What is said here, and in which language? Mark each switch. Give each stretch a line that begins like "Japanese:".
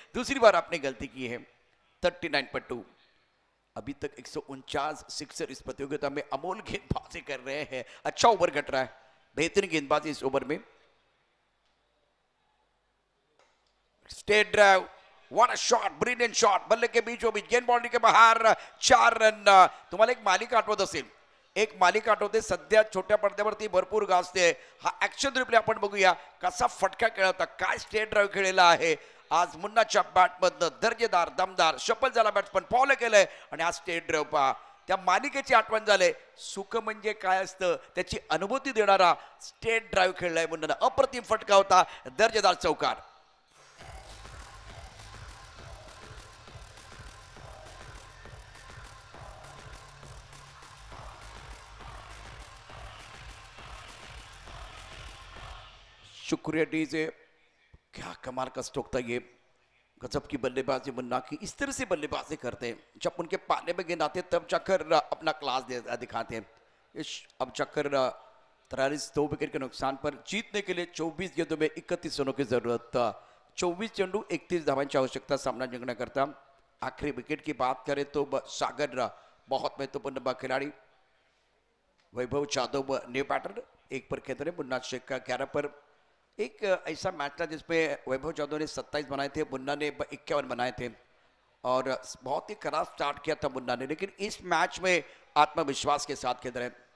Hindi: दूसरी बार आपने गलती की है। 39 पर 2। अभी तक 149 सिक्सर इस प्रतियोगिता में अमोल गेंदबाजी कर रहे हैं। अच्छा ओवर घट रहा है, बेहतरीन गेंदबाजी इस ओवर में।
English: straight drive, what a shot, brilliant shot,
Hindi: बल्ले के बीचों बीच, गेंद बाउंड्री के बाहेर, 4 रन।
Marathi: तुम्हाला एक मालिका आठवत असेल, एक मालिका आठवते, सध्या छोट्या पडद्यावरती भरपूर गाजते। हा ऍक्शन रिप्ले आपण बघूया, कसा फटका खेळला होता, काय स्टेट ड्राइव्ह खेळलेला आहे आज मुन्नाच्या बॅटमधनं दर्जेदार दमदार शपल झाला बॅट्समन फॉलो केलंय आणि आज स्टेट ड्राईव्ह पहा त्या मालिकेची आठवण झाले. सुख म्हणजे काय असतं त्याची अनुभूती देणारा स्टेट ड्राईव्ह खेळलाय मुन्नानं. अप्रतिम फटका होता, दर्जेदार चौकार.
Hindi: शुक्रिया डीजे, क्या कमाल का स्ट्रोक था ये. गजब की बल्लेबाजी मुन्ना की. इस तरह से बल्लेबाजी करते हैं जब उनके पाले में गेंद आते हैं तब जाकर अपना क्लास दिखाते हैं. अब जाकर 43 2 विकेट के नुकसान पर जीतने के लिए 24 गेंदों में 31 रनों की जरूरत.
Marathi: 24 चेंडू 31 धावांची आवश्यकता सामना जिंकण्याकरता.
Hindi: आखिरी विकेट की बात करें तो सागर बहुत महत्वपूर्ण खिलाड़ी. वैभव जादव न्यू बैटर, एक पर खेल रहे. मुन्ना शेख का 11 पर. एक ऐसा मैच था जिसमें वैभव जादव ने 27 बनाए थे, मुन्ना ने 51 बनाए थे और बहुत ही खराब स्टार्ट किया था मुन्ना ने, लेकिन इस मैच में आत्मविश्वास के साथ खेल रहे.